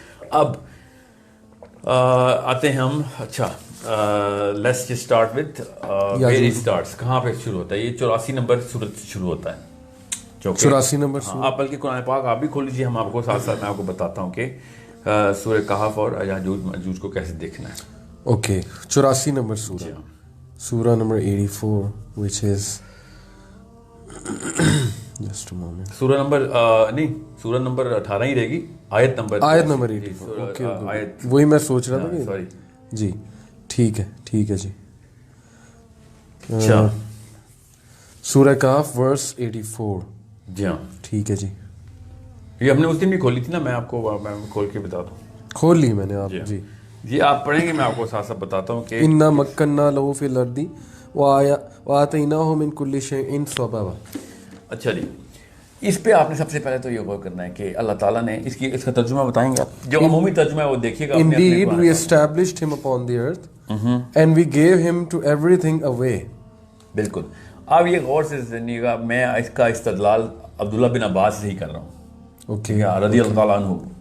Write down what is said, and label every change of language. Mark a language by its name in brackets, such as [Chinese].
[Urdu] اب آتے ہیں ہم, اچھا [English] let's just start with where it starts, [Urdu] کہاں پہ شروع ہوتا ہے. یہ 84 نمبر سورت سے شروع ہوتا ہے. 84 نمبر آپ بلکہ قرآن پاک آپ بھی کھول لیجیے, ہم آپ کو ساتھ ساتھ میں آپ کو بتاتا ہوں کہ سورہ کہف اور یاجوج ماجوج کو کیسے دیکھنا ہے. اوکے, 84 نمبر سورہ number 84 [English] which is just a moment. [Urdu] سورہ نمبر نہیں, سورہ نمبر 18 ہی رہے گی, آیت نمبر 84. اوکے, وہی میں سوچ رہا تھا. سوری جی, ٹھیک ہے جی. اچھا, سورہ کہف ورس 84. جی ہاں, ٹھیک ہے جی. یہ ہم نے اس دن بھی کھولی تھی نا, میں آپ کو میں کھول کے بتا دوں. کھول لی میں نے آپ. جی جی آپ پڑھیں گے, میں آپ کو ساتھ ساتھ بتاتا ہوں کہ [Arabic] انا مکننا لہو فی الارض وآتیناہ من کل شیء سببا. [Urdu] اچھا جی, اس پہ آپ نے سب سے پہلے تو یہ غور کرنا ہے کہ اللہ تعالیٰ نے اس کا ترجمہ بتائیں گے آپ, جو عمومی ترجمہ ہے وہ دیکھیے گا. [English] Indeed we established him upon the earth and we gave him to everything away. [Urdu] بالکل. آپ یہ غور سے سنیے گا, میں اس کا استدلال عبداللہ بن عباس سے ہی کر رہا ہوں, رضی اللہ تعالیٰ عنہ.